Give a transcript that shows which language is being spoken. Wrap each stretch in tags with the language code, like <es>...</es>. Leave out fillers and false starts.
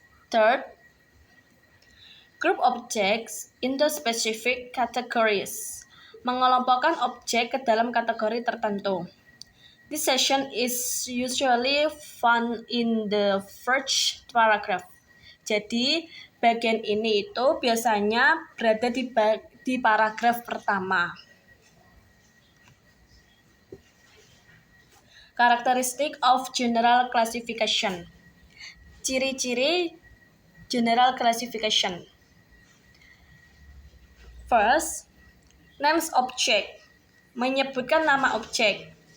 <en>Third, group objects into specific categories,</en> <id>mengelompokkan objek ke dalam kategori tertentu.</id> <en>This section is usually found in the first paragraph.</en> <id>Jadi, bagian ini itu biasanya berada di paragraf pertama.</id> <en>Characteristic of general classification.</en> <id>Ciri-ciri general classification.</id> <en>First, names object,</en> <id>menyebutkan nama objek.</id>